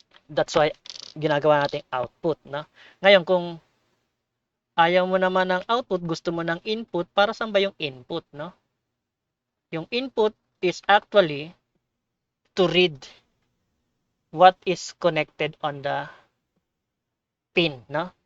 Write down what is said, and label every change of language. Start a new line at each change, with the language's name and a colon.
English: That's why
Filipino: ginagawa nating output, no? Ngayon, kung ayaw mo naman ng output, gusto mo ng input, para saan ba yung input, no? Yung
English: input is actually to read what is connected on the pin, no?